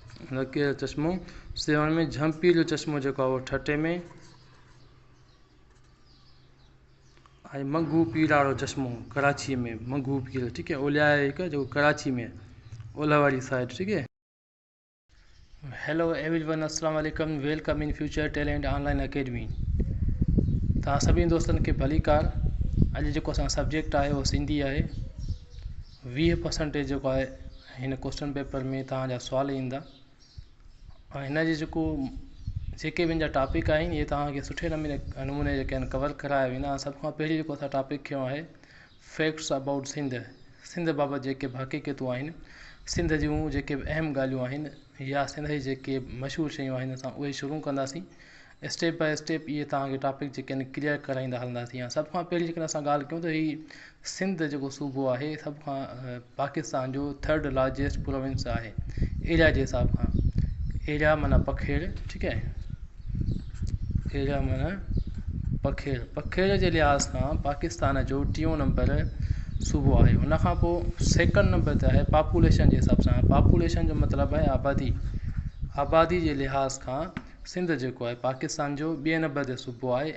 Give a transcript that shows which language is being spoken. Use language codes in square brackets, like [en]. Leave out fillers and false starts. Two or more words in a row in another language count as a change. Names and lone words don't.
[sd] लकीर चश्मो। 7 में झंपीलो चश्मो जेको आहे उहो 6 में। ऐं मंगू पीराड़ो चश्मो कराची में, मंगू पीर, [ur] ٹھیک ہے, [sd] ओलिया हिकु जेको कराची में ओलह वाली साइड, [ur] ٹھیک ہے. [en] Hello everyone, [ar] السلام عليكم, [en] welcome in Future Talent Online Academy. [sd] तव्हां सभिनी दोस्तनि खे भलीकार। अॼु जेको असां सब्जेक्ट आहे उहो सिंधी आहे। 20% जेको आहे हिन [en] question paper [sd] में तव्हांजा सुवाल ईंदा ऐं हिन जे जेके मुंहिंजा टॉपिक आहिनि इहे तव्हांखे सुठे नमूने जेके आहिनि कवर कराया वेंदा। सभ खां पहिरीं जेको असां टॉपिक खयों आहे [en] facts about Sindh [sd] बाबति जेके बि हक़ीक़तूं आहिनि, सिंध जूं जेके बि अहम ॻाल्हियूं आहिनि या सिंध जी जेके मशहूरु शयूं आहिनि असां उहे शुरू कंदासीं। [en] step by step [sd] इहे तव्हांखे टॉपिक जेके आहिनि क्लियर कराईंदा हलंदासीं। सभ खां पहिरीं जेकॾहिं असां ॻाल्हि कयूं त हीउ सिंध जेको सूबो आहे सभ खां पाकिस्तान जो [en] 3rd largest province [sd] आहे एरिया जे हिसाब खां। एरिया माना पखेड़, ठीकु आहे, एरिया माना पखेड़ जे लिहाज़ खां पाकिस्तान जो 3 नंबर सूबो आहे। हुनखां पोइ 2nd नंबर ते आहे पॉपुलेशन जे हिसाब सां। पॉपुलेशन जो मतिलबु आहे आबादी जे लिहाज़ खां सिंध जेको आहे पाकिस्तान जो 2 नंबर ते सूबो आहे।